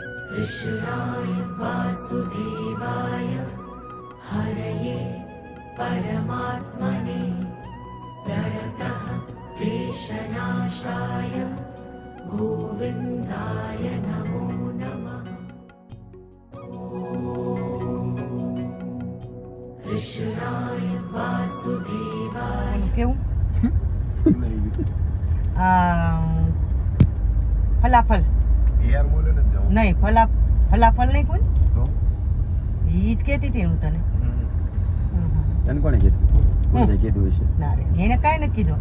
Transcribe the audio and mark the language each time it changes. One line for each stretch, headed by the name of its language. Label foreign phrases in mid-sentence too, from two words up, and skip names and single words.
Sanskrit: कृष्णाय वासुदेवाय हरये परमात्मने प्रणतः क्लेशनाशाय गोविन्दाय नमो नमः। कृष्णाय वासुदेवाय
Gujarati: કેવું ફલાફલ યાર બોલે ને જાઉં નહીં ફલાફલ નહીં કોણ તો ઈ જ કહેતી હતી હું તને તને કોણે કીધું કોણે કીધું હશે ના રે એને કાંઈ નથી કીધું